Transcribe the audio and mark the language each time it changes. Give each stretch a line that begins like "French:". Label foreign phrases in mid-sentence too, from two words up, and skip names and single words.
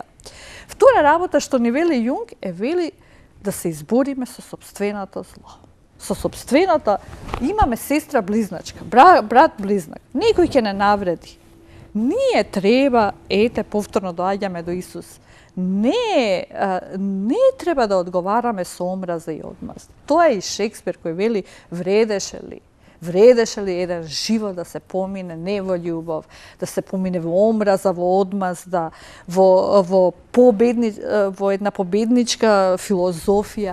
Macedonian: Втора работа што ни вели Јунг е вели да се избориме со сопственото зло. Со сопственото имаме сестра близначка, брат близнак. Некој ќе не навреди. Ние треба, повторно доаѓаме до Исус, не треба да одговараме со омраза и одмаз. Тоа е и Шекспир кој вели вредеше ли еден живот да се помине не во љубов, да се помине во омраза, во одмаз, да во една победничка филозофија.